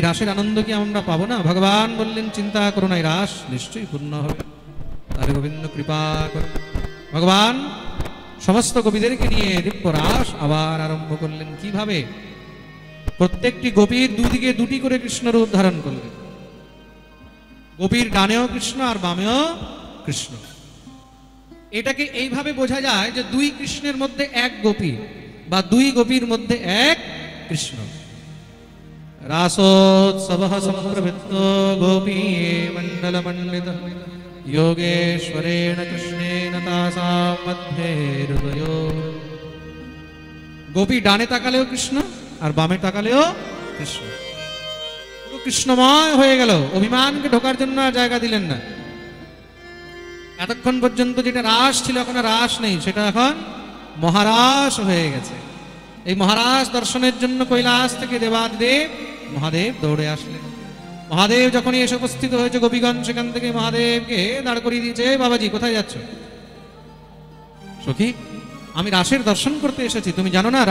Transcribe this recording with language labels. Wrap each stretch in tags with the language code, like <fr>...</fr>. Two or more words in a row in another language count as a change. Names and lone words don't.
<bn>রাসের আনন্দ কি আমরা পাবো না ভগবান বললেন চিন্তা করো না এই রাস নিশ্চয়ই পূর্ণ হবে তাহলে গোবিন্দ কৃপা করুন ভগবান সমস্ত গোপীদেরকে নিয়ে দিব্য রাস আবার আরম্ভ করলেন কিভাবে প্রত্যেকটি গোপীর দুদিকে দুটি করে কৃষ্ণ রূপ ধারণ করলেন গোপীর ডানেও কৃষ্ণ আর বামেও কৃষ্ণ এটাকে এইভাবে বোঝা যায় যে দুই কৃষ্ণের মধ্যে এক গোপী বা দুই গোপীর মধ্যে এক কৃষ্ণ</bn> <sa>রাসোৎসবঃ সম্প্রবৃত্ত গোপী মণ্ডল মণ্ডিত योगेश्वरेण कृष्णेन तासां मध्ये हृदयो गोपी</sa> <bn>ডানে তাকালেও কৃষ্ণ আর বামে তাকালেও কৃষ্ণ পুরো কৃষ্ণময় হয়ে গেল অভিমানকে ঢোকার জন্য আর জায়গা দিলেন না এতক্ষণ পর্যন্ত যেটা রাস ছিল এখন রাস নেই সেটা এখন মহারাস হয়ে গেছে এই মহারাস দর্শনের জন্য কৈলাস থেকে দেবাদিদেব মহাদেব দৌড়ে আসলেন মহাদেব যখনই এসে উপস্থিত হয়েছে গোপীগণ সেখান থেকে মহাদেবকে দাঁড় করিয়ে দিয়েছে বাবাজি কোথায় যাচ্ছ সখী আমি রাসের দর্শন করতে এসেছি তুমি জানো না</bn>